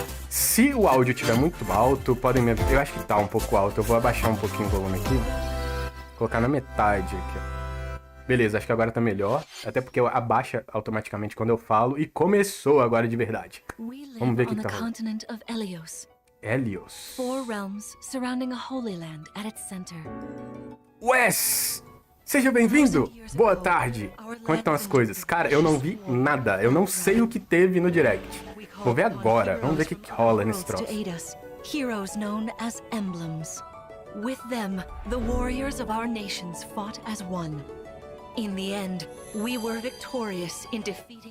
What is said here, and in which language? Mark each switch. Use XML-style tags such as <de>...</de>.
<pt>Se o áudio estiver muito alto, podem me avisar. Eu acho que tá um pouco alto. Eu vou abaixar um pouquinho o volume aqui. Colocar na metade aqui, ó. Beleza, acho que agora tá melhor. Até porque abaixa automaticamente quando eu falo. E começou agora de verdade. Vamos ver o que tá rolando. Helios.</pt> <en>4 realms surrounding a holy land at its center.</en> <pt>Wes! Seja bem-vindo! Boa tarde! Como é que estão as coisas? Cara, eu não vi nada. Eu não sei o que teve no Direct. Vou ver agora. Vamos ver o que rola nesse troço.</pt> <en>Heroes known as emblems. With them, the warriors of our nations fought as one. In the end, we were victorious in defeating</en>